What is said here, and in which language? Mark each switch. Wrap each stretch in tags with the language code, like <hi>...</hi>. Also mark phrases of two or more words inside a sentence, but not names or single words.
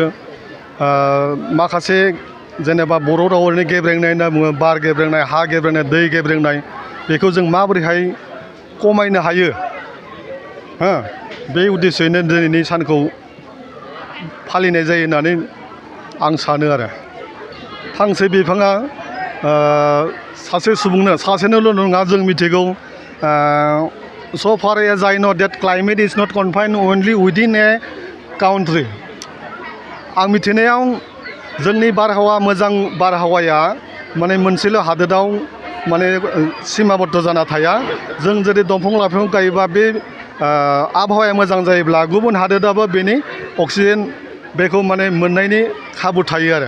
<brx>माखासे जेनेबा बर' रावाव ओरैनो गेब्रेंनाय होनना बुङो, बार गेब्रेंनाय, हा गेब्रेंनाय, दै गेब्रेंनाय, बेखौ जों माबोरैहाय खमायनो हायो, बे उद्देश्ययैनो दिनैनि सानखौ फालिनाय जायो होननानै आं सानो आरो। फांसे बिफाङा सासे सुबुंनो, सासेनोल' नङा, जों मिथिगौ</brx> <en>so far as I know that climate is not confined only within a country.</en> <brx>आं मिथिनायाव जोंनि बारहावा, मोजां बारहावाया माने मोनसेल' हादोराव माने सिमाबद्ध जाना थाया। जों जुदि दंफां लाइफां गायोबा बे आबहावाया मोजां जायोब्ला गुबुन हादोराबो बेनि अक्सिजेन बेखौ माने मोननायनि खाबु थायो आरो।</brx>